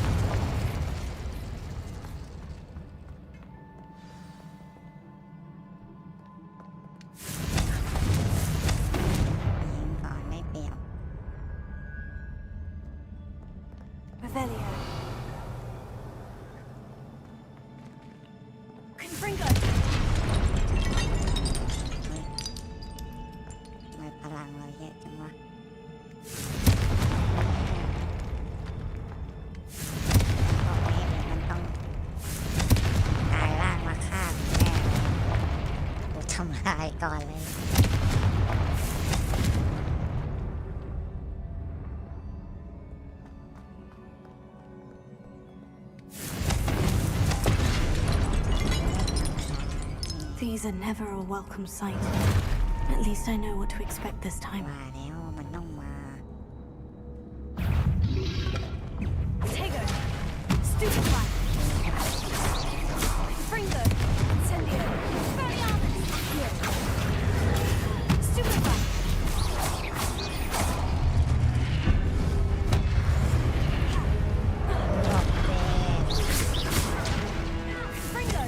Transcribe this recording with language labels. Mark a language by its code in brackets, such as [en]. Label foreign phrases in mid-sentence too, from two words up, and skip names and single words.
[en] Revelio. Confringo! [th] พลังเราเยอะจังวะพวกนี้เดี๋ยวมันต้องกลายร่างมาฆ่าแน่กูทำลายก่อนเลย [en] These are never a welcome sight. At least I know what to expect this time. [th] มาแล้วมันต้องมา [en] Tego! Stupefy! Confringo! Incendio! Expelliarmus! Here! Stupefy! Confringo!